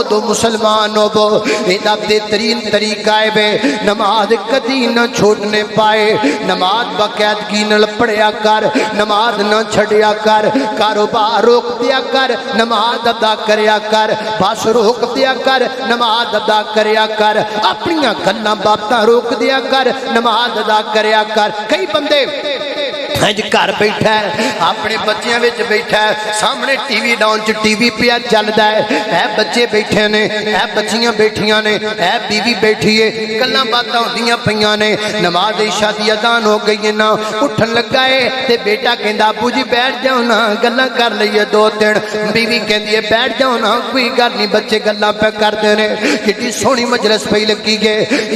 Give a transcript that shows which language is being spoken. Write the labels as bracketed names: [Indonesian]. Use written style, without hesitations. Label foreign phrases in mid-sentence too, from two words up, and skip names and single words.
[Punjabi] دو مسلمان ہو وہ ایدہ بہترین طریقہ ہے بے نماز کدی نہ چھوڑنے پائے نماز باقاعدگی نہ پڑھیا کر نماز نہ چھڑیا کر کاروبار روک دیا کر نماز ادا کریا کر بس روک دیا کر نماز ادا کریا کر اپنیاں گلاں باتاں روک دیا کر نماز ادا کریا کر کئی بندے اج گھر بیٹھا ہے اپنے بچوں میں بیٹھا ہے سامنے ٹی وی ڈاؤن چ ٹی وی پیا چلتا ہے بچے بیٹھے نے بچیاں بیٹھیاں نے بیوی بیٹھی ہے گلاں باتاں ہوندیاں پئیاں نے نماز عشاء دی اذان ہو گئی ہے نا اٹھن لگا ہے تے بیٹا کہندا ابو جی بیٹھ جاؤ نا گلاں کر لئیے دو تین بیوی کہندی ہے بیٹھ جاؤ نا کوئی گل نہیں بچے گلاں پے کردے نے کتنی سوہنی مجلس پئی لگی ہے